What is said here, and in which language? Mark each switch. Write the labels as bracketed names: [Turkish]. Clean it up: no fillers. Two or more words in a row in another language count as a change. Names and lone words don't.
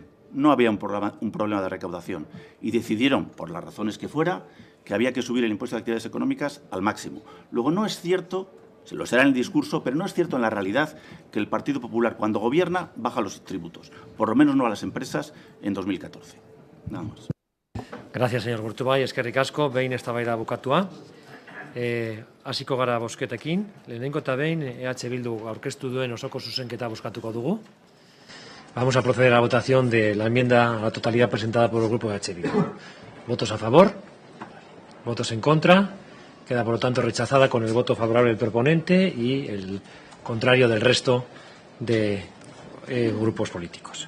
[Spanish] No había un problema de recaudación. Y decidieron, por las razones que fuera, que había que subir el impuesto de actividades económicas al máximo. Luego, no es cierto... Se lo será en el discurso, pero no es cierto en la realidad que el Partido Popular, cuando gobierna, baja los tributos. Por lo menos no a las empresas en 2014. Nada más. Gracias, señor Gurtubay. [Basque] Eskerrik asko, behin eztabaida bukatua. Hasiko gara bozketekin. Lehenengo eta behin EH Bildu aurkeztu duen osoko zuzenketa bozkatuko dugu. [Spanish] Vamos a proceder a la votación de la enmienda a la totalidad presentada por el grupo de EH Bildu. ¿Votos a favor? ¿Votos en contra? Queda, por lo tanto, rechazada con el voto favorable del proponente y el contrario del resto de grupos políticos.